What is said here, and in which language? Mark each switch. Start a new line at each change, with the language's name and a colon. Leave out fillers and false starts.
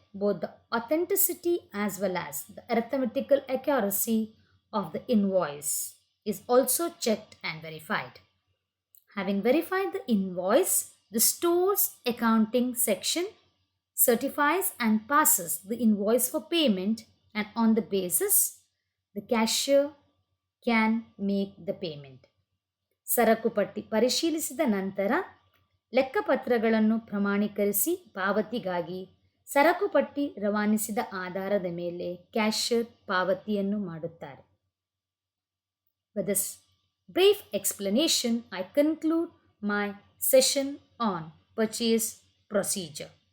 English: both the authenticity as well as the arithmetical accuracy of the invoice is also checked and verified. Having verified the invoice, the store's accounting section certifies and passes the invoice for payment, and on the basis, the cashier can make the payment.
Kannada: ಸರಕು ಪಟ್ಟಿ ಪರಿಶೀಲಿಸಿದ ನಂತರ ಲೆಕ್ಕಪತ್ರಗಳನ್ನು ಪ್ರಮಾಣೀಕರಿಸಿ ಪಾವತಿಗಾಗಿ ಸರಕು ಪಟ್ಟಿ ರವಾನಿಸಿದ ಆಧಾರದ ಮೇಲೆ ಕ್ಯಾಷಿಯರ್ ಪಾವತಿಯನ್ನು ಮಾಡುತ್ತಾರೆ.
English: With this brief explanation, I conclude my session on purchase procedure.